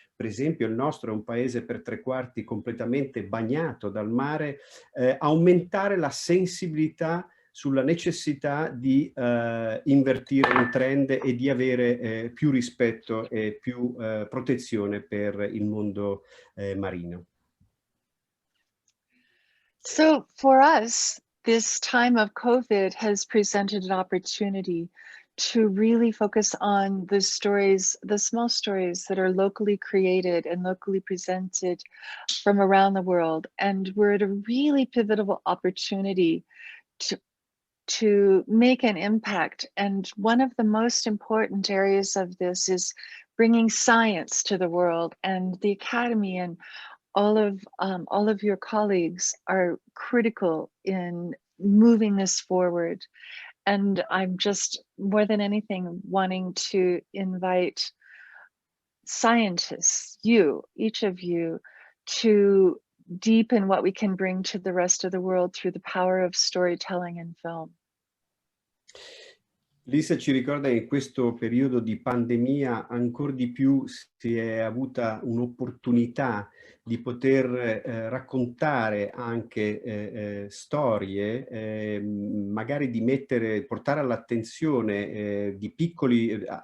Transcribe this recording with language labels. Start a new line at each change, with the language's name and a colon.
Italian: Per esempio il nostro è un paese per 3/4 completamente bagnato dal mare, aumentare la sensibilità sulla necessità di invertire un trend e di avere più rispetto e più protezione per il mondo marino.
English: So for us, this time of COVID has presented an opportunity to really focus on the stories, the small stories that are locally created and locally presented from around the world. And we're at a really pivotal opportunity to make an impact. And one of the most important areas of this is bringing science to the world, and the Academy and all of your colleagues are critical in moving this forward. And I'm just, more than anything, wanting to invite scientists, each of you, to deepen what we can bring to the rest of the world through the power of storytelling and film.
Italian: Lisa ci ricorda che in questo periodo di pandemia ancora di più si è avuta un'opportunità di poter raccontare anche storie, magari di portare all'attenzione di piccoli